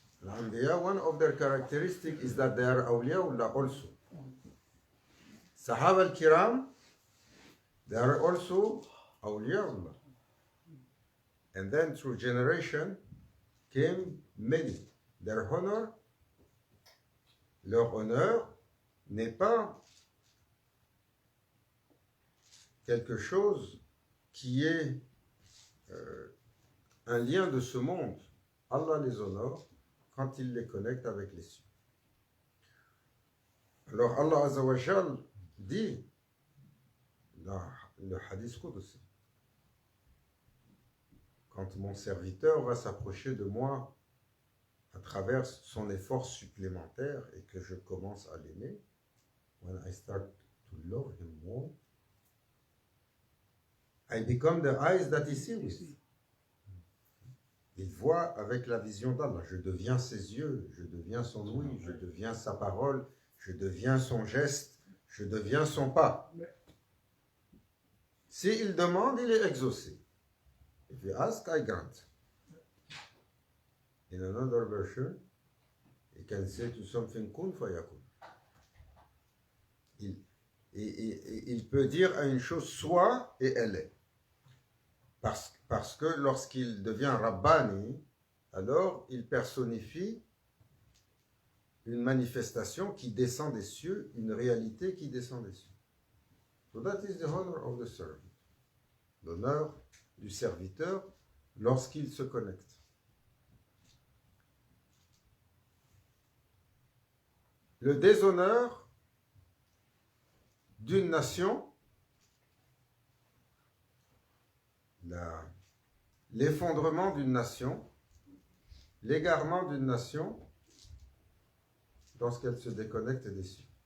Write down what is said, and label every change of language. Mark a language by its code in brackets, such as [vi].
[en] L'Anbiya, one of their characteristics is that they are awliyaullah also. Sahaba al-Kiram, they are also awliyaullah. And then through generation came many. Their honor [fr] leur honneur n'est pas quelque chose qui est un lien de ce monde. Allah les honore quand il les connecte avec les cieux. Alors Allah Azza wa Jal dit dans le hadith Qudsi, quand mon serviteur va s'approcher de moi à travers son effort supplémentaire et que je commence à l'aimer, [en] when I start to love him more, I become the eyes that he sees with. [fr] Il voit avec la vision d'Allah. Je deviens ses yeux, je deviens son ouïe, je deviens sa parole, je deviens son geste, je deviens son pas. S'il demande, il est exaucé. [en] If you ask, I grant. In another version, he can say to something kun fayakun. [fr] Il peut dire à une chose soit et elle est. Parce que lorsqu'il devient Rabbani, alors il personnifie une manifestation qui descend des cieux, une réalité qui descend des cieux. [en] So that is the honor of the servant. [fr] L'honneur du serviteur lorsqu'il se connecte. Le déshonneur d'une nation, l'effondrement d'une nation, l'égarement d'une nation lorsqu'elle se déconnecte des cieux.